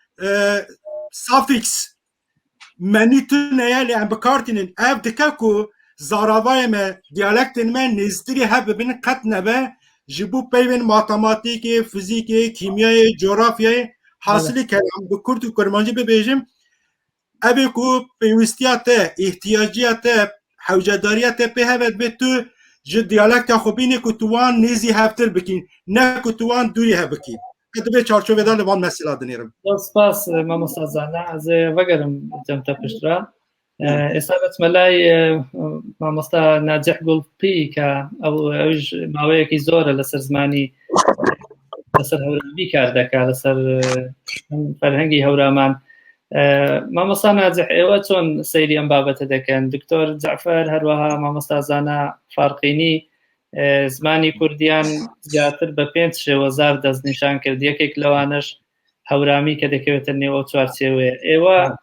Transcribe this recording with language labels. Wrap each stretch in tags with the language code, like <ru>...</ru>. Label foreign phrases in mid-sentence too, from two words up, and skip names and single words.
<ku>safîks menî tune ye lê em bikartînin ev dike ku zaravayê me diyalektên me nêzîtirî hev bibînin qet nebe ji bo peyvên matematîkê fizîkê kîmyayê coğrafyayê hasilî kelam bi Kurd û kurmancî bibêjim evê ku pêwîstiya te îhtiyaciya te hewcedariya te pê heve bê tu ji diyalekta xwe bînî ku tu wan nêzî hevtir bikî ne ku tu wan dûrî hev bikî divê çarçovê da li van mesela dinêrim spas mamosta Zana ez vegerim cem te piştra</ku> <ckb>ئێستا بچمە لای مامۆستا ناجیح گوڵپی کە ئەو ماوەیەکی زۆرە لەسەر زمانی لەسەر هەورامی کار دەکات لەسەر فەرهەنگی هەورامان مامۆستا ناجیح ئێوە چۆن سەیری ئەم بابەتە دەکەن دکتۆر جەعفەر هەروەها مامۆستا زانا فارقینی زمانی کوردیان زیاتر بە 5 شێوەزار دەستنیشان کرد یەکێک لەوانش هەورامی کە دەکەوێتە نێوە چوارچێوەیە ئێوە</ckb>